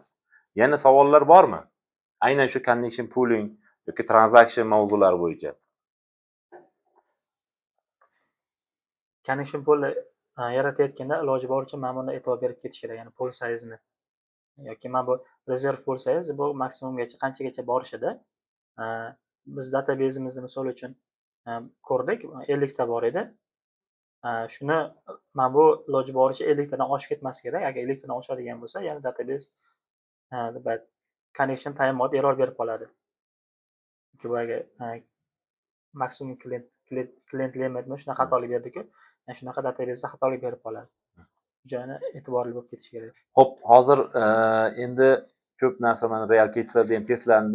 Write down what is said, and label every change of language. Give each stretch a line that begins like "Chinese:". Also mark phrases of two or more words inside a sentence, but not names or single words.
Uzbek: Yana savollar bormi? Aynan shu
English: connection pooling
Uzbek: yoki transaction mavzulari bo'yicha.
English: Connection pool
Uzbek: yaratayotganda iloji boricha mana bunda e'tibor berib ketish kerak, ya'ni
English: pool size-ni.
Uzbek: Yoki mana bu
English: reserve pool size
Uzbek: bu maksimumgacha qanchagacha borishida. Biz database'imizni misol uchun ko'rdik, 50 ta bor edi. Shuni mana bu iloji boricha 50 tadan oshib ketmas kerak. Agar 50 tadan oshadigan bo'lsa, ya'ni
English: database connection timeout error
Uzbek: berib qoladi. Yoki maksimum
English: client limitni
Uzbek: shunaqa xatolik berdi-ku, shunaqa database xatolik berib qoladi. Joyini e'tiborli bo'lib ketish kerak. Xo'p, hozir endi ko'p narsa mana
English: real case'larda
Uzbek: ham testlandi.